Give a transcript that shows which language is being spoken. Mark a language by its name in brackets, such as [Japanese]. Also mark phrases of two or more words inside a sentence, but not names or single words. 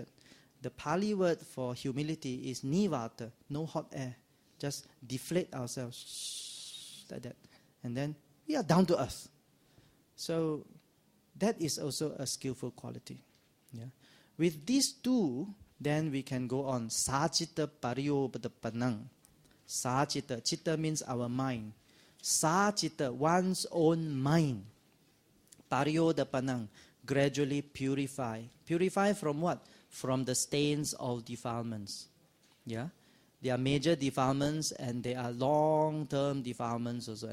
[English] The Pali word for humility is nivata, no hot air. Just deflate ourselves like that. And then we are down to earth. So that is also a skillful quality. With these two, then we can go on. [Pali] Sācita pariyopadapanang. [English] Sācita. Citta means our mind. Sācita, one's own mind. Pariyodapanang. Gradually purify. Purify from what? From the stains of defilements. There are major defilements and there are long-term defilements also.